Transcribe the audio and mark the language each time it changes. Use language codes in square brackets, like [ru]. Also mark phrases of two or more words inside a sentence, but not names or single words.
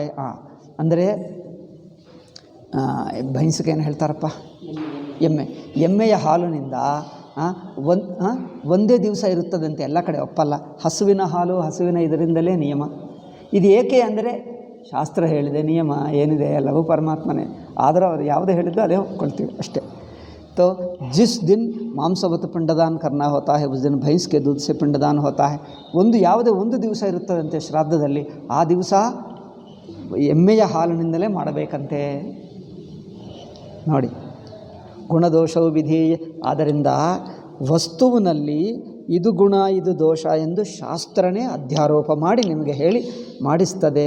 [kn] ಅಂದರೆ ಭೈಂಸ್ಗೆ ಏನು ಹೇಳ್ತಾರಪ್ಪ, ಎಮ್ಮೆಯ ಹಾಲಿನಿಂದ ಒಂದೇ ದಿವಸ ಇರುತ್ತದಂತೆ, ಎಲ್ಲ ಕಡೆ ಒಪ್ಪಲ್ಲ. ಹಸುವಿನ ಹಾಲು, ಹಸುವಿನ ಇದರಿಂದಲೇ ನಿಯಮ. ಇದು ಏಕೆ ಅಂದರೆ ಶಾಸ್ತ್ರ ಹೇಳಿದೆ, ನಿಯಮ ಏನಿದೆ ಎಲ್ಲವೂ ಪರಮಾತ್ಮನೇ. ಆದರೂ ಅವರು ಯಾವುದೇ ಹೇಳಿದ್ದು ಅದೇ ಒಪ್ಕೊಳ್ತೀವಿ ಅಷ್ಟೇ. [hi] तो जिस दिन मांसवत् पिंडदान करना होता है, उस दिन भैंस के दूध से पिंडदान होता है. [kn] ಯಾವುದೇ ಒಂದು ದಿವಸ ಇರುತ್ತದಂತೆ ಶ್ರಾದ್ದದಲ್ಲಿ, ಆ ದಿವಸ ಎಮ್ಮೆಯ ಹಾಲಿನಿಂದಲೇ ಮಾಡಬೇಕಂತೆ ನೋಡಿ. ಗುಣದೋಷವು ವಿಧಿ. ಆದ್ದರಿಂದ ವಸ್ತುವಿನಲ್ಲಿ ಇದು ಗುಣ ಇದು ದೋಷ ಎಂದು ಶಾಸ್ತ್ರನೇ ಅಧ್ಯಾರೋಪ ಮಾಡಿ ನಿಮಗೆ ಹೇಳಿ ಮಾಡಿಸ್ತದೆ.